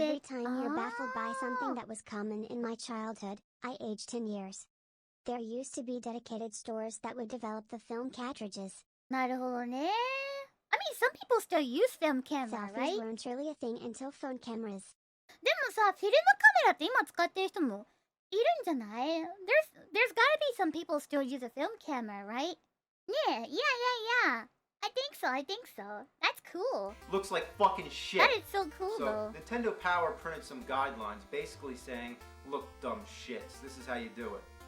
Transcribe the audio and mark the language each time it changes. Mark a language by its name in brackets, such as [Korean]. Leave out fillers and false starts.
[English] Every time you're baffled by something that was common in my childhood, I aged 10 years. There used to be dedicated stores that would develop the film cartridges. [Japanese] なるほどね。 [English] I mean, some people still use film camera, Selfies right? weren't really a thing until phone cameras. [Japanese] でもさ、フィルムカメラって今使ってる人もいるんじゃない？ [English] There's gotta be some people still use a film camera, right? Yeah. I think so. That's cool. Looks like fucking shit. That is so cool, So though. Nintendo Power printed some guidelines basically saying, look dumb shits, this is how you do it.